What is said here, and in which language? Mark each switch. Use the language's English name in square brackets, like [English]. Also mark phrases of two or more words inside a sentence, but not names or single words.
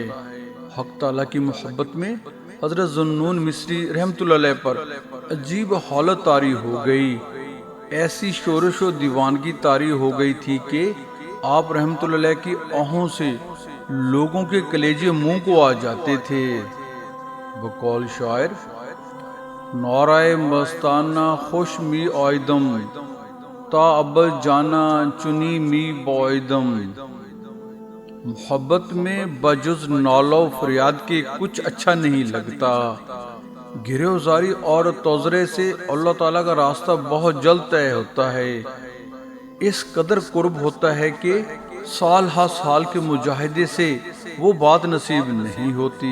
[Urdu] حق تعالیٰ کی محبت میں حضرت ذوالنون مصری رحمۃ اللہ علیہ پر عجیب حالت طاری ہو گئی، ایسی شورش و دیوانگی طاری ہو گئی تھی کہ آپ رحمۃ اللہ علیہ کی آہوں سے لوگوں کے کلیجے منہ کو آ جاتے تھے۔ بقول شاعر، [Persian] نعرہ مستانہ خوش می آئیدم، تا اب جانا چنی می بوئیدم۔ [Urdu] محبت میں بجز نالو فریاد کے کچھ اچھا نہیں لگتا۔ گریوزاری اور توزرے سے اللہ تعالیٰ کا راستہ بہت جلد طے ہوتا ہے، اس قدر قرب ہوتا ہے کہ سال ہا سال کے مجاہدے سے وہ بات نصیب نہیں ہوتی۔